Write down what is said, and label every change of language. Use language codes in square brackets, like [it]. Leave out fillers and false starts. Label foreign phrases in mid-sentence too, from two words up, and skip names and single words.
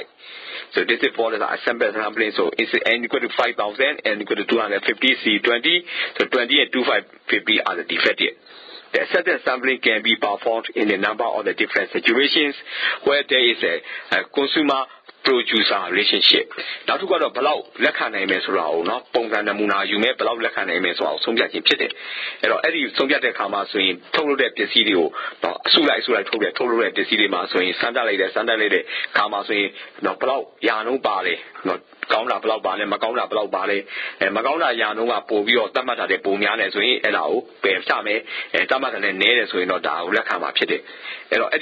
[en] So this is for the sample sampling. So it's N equal to 5,000, N equal to 250, C20. So 20 and 2550 are the defective. The acceptance sampling can be performed in a number of the different situations where there is a consumer producer relationship. [my] နောက်တစ်ခုကတော့ဘလောက်လက်ခံနိုင်မယ်ဆိုတာကိုနော်ပုံစံနမူနာယူမယ်ဘလောက်လက်ခံနိုင်မယ်ဆိုတာကိုဆုံးဖြတ်ခြင်းဖြစ်တယ်။အဲ့တော့အဲ့ဒီဆုံးဖြတ်တဲ့အခါမှာဆိုရင်ထုတ်လုပ်တဲ့ပစ္စည်းတွေကိုနော်အစုလိုက်ထုတ်လုပ်တဲ့ပစ္စည်းတွေမှာဆိုရင်စမ်းသပ်လိုက်တဲ့အခါမှာဆိုရင်နော်ဘလောက်ရာနှုန်း ပါတယ်နော်ကောင်းတာဘလောက်ပါလဲမကောင်းတာဘလောက်ပါလဲမကောင်းတာရာနှုန်းကပို့ပြီးတော့တတ်မှတ်တာတဲ့ပုံများနေဆိုရင်အဲ့ဒါကိုပယ်ချမယ်တတ်မှတ်တာနဲ့နည်းတယ်ဆိုရင်တော့ဒါကိုလက်ခံမှာဖြစ်တယ်အဲ့တော့အဲ့ဒီ